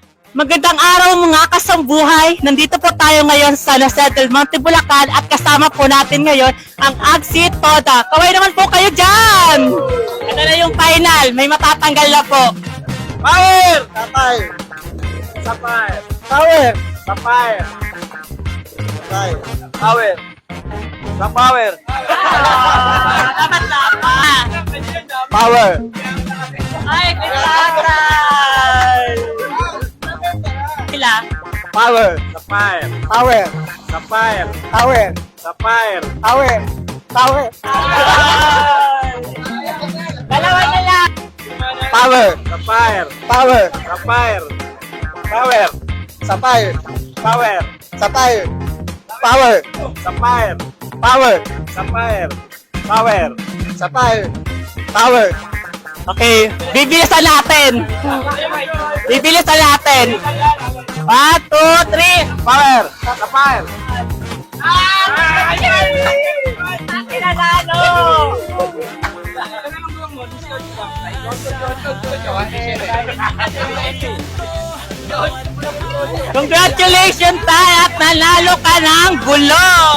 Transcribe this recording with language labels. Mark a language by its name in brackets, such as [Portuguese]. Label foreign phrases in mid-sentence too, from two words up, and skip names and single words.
[Filipino] Magandang araw mga kasambuhay. Nandito po tayo ngayon sa Nasettle Monte Bulacan at kasama po natin ngayon ang Agsi Toda. Kaway naman po kayo dyan! Ito na yung final. May matatanggal na po. Power! Sapay! Sapay! Power! Sapay! Sapay! Power! Sa power! Dapat na pa. Power! Ay, kinagay! Sila. Power! Sapay! Power! Sapay! Power! Sapay! Power! Power! Dalawa na lang. Power! Sapay! Power! Sapay! Power! Sapay! Power! Sapay! Power! Sapay! Power! Sapay! Power! Sapay! Power! Okay, bibilisan natin. Bibilisan natin. 1, 2, 3. Power! Sapay! Kinanalo! Congratulations tayo at nanalo ka ng gulong!